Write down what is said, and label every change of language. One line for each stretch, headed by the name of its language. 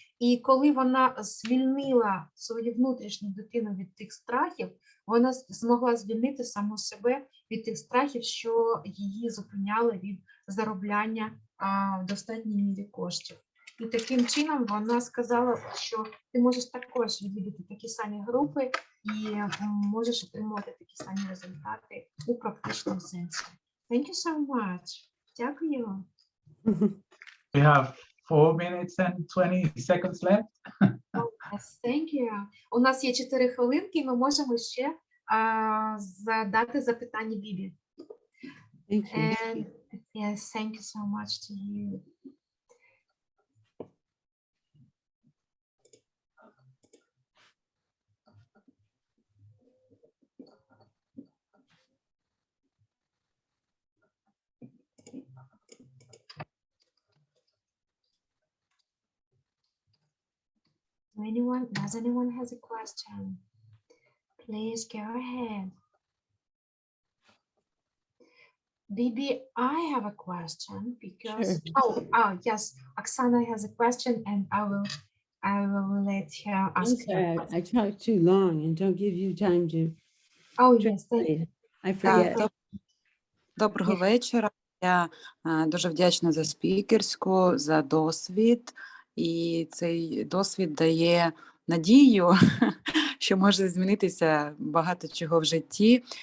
Ukrainian: І коли вона звільнила свою внутрішню дитину від тих страхів, вона змогла звільнити саму себе від тих страхів, що її зупиняли від заробляння в достатній мірі коштів. І таким чином вона сказала, що ти можеш також відвідати такі самі групи і можеш отримувати такі самі результати у практичному сенсі.
English: Thank you so much.
Ukrainian: Дякую.
English: We have 4 minutes and 20 seconds left. Yes, thank you.
Ukrainian: У нас є 4 хвилинки, і ми можемо ще задати запитання Бібі.
English: Thank you. And yes, thank you so much to you. Does anyone has a question? Please go ahead. Bibi, I have a question because yes, Oksana has a question and I will let her I'm ask her. sorry, I talked too long and don't give you time to Oh yes, translate. I
Ukrainian: Так,
English: forget.
Ukrainian: доброго вечора. Я дуже вдячна за спікерську, за досвід. І цей досвід дає надію, що може змінитися багато чого в житті.